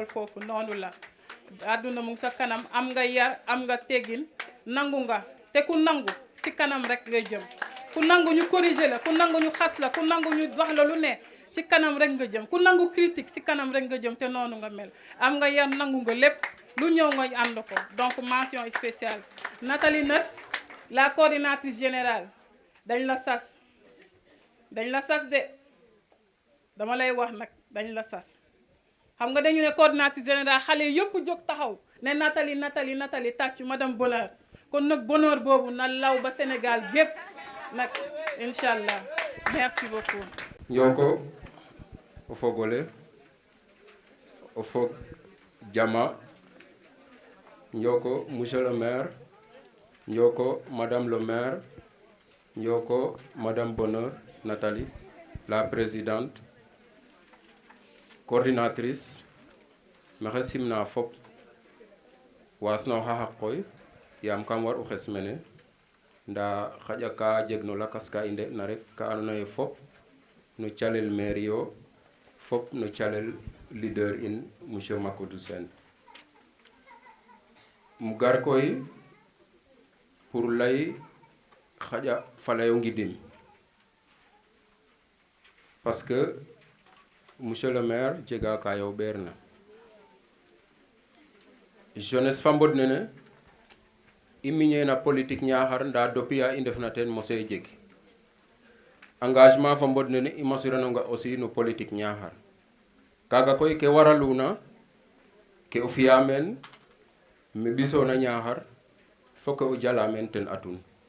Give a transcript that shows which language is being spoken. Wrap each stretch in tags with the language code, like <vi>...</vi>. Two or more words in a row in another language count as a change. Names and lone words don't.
<wo>foofu noonu la àdduna mu ngi sa kanam am nga yar am nga teggin nangu nga te ku nangu ci kanam rek ngay jëm ku nangu ñu corriger la ku nangu ñu xas la ku nangu ñu wax la lu ne ci kanam rek nga jëm ku nangu critique ci kanam rek nga jëm te noonu nga mel am nga yar nangu nga lépp lu ñëw nga ànd ko</wo> <fr>donc mention spéciale</fr> <wo>Nathalie nag</wo> <fr>la coordinatrice générale</fr> <wo>dañ la sas de dama lay wax nag dañ la sas xam nga dañu ne</wo> <fr>coordinatrice générale</fr> <wo>xale yëpp jóg taxaw ne Nathalie tàccu madame Bonheur kon nag bonheur boobu na law ba Sénégal gépp nag</wo> <ar>إن شاء الله</ar> <fr>merci beaucoup.</fr> <srr>Njoko o fogole o fog jama Njoko</srr> <fr>monsieur le maire</fr> <srr>Njoko</srr> <fr>madame le maire</fr> <srr>Njoko madame Bonheur Nathalie</srr> <fr>la présidente coordinatrice</fr> <srr>maxey simna fop wasno xa xaqoy yaam kam war u xes mene nda xaƴa ka jeg no lakas ka i nde'na rek ka andoona yee fop no calel maire yo fop no calel leader in monsieur Macodou Sène mu gar koy pour lay xaƴa falayo ngidim</srr> <fr>parce que monsieur le maire</fr> <srr>jega ka yo ɓeerna jeunesse fa mbod nene i miñeena politique Niakhar nda depuis a i ndefna teen mose jeg engagement fa mbod nene i mosiranonga aussi no politique Niakhar kaga koy ke waraluna ke o fiya meen me ɓisoona Niakhar fo ke o jala meen ten atun</srr>